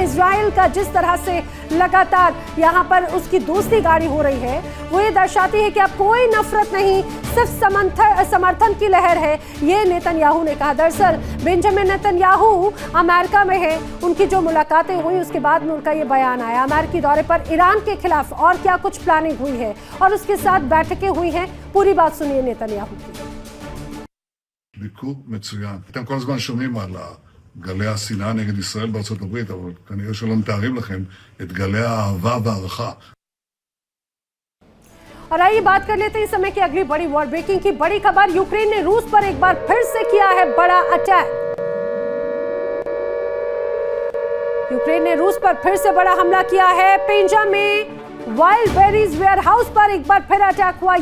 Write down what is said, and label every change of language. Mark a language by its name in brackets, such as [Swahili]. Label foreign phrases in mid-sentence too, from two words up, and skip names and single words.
[Hindi] इजराइल का जिस तरह से लगातार यहाँ पर उसकी दोस्ती गाड़ी हो रही है, वो ये दर्शाती है कि अब कोई नफरत नहीं, सिर्फ समर्थन की लहर है, ये नेतन्याहू ने कहा। दरअसल बेंजामिन नेतन्याहू अमेरिका में है, उनकी जो मुलाकातें हुई उसके बाद में उनका ये बयान आया। अमेरिकी दौरे पर ईरान के खिलाफ और क्या कुछ प्लानिंग हुई है और उसके साथ बैठकें हुई हैं, पूरी बात सुनिए नेतन्याहू की। [Hebrew] ביקור מצוין. אתם כל הזמן שומעים על גלי השנאה נגד ישראל בארצות הברית, אבל כנראה שלא מתארים לכם את גלי האהבה והערכה. [Hindi] और आइए बात कर लेते हैं इस समय की अगली बड़ी [English] world breaking [Hindi] की बड़ी खबर। यूक्रेन ने रूस पर एक बार फिर से किया है बड़ा अटैक। यूक्रेन ने रूस पर फिर से बड़ा हमला किया है। पेंजा में वाइल्ड बेरीज वेयरहाउस पर एक बार फिर अटैक हुआ।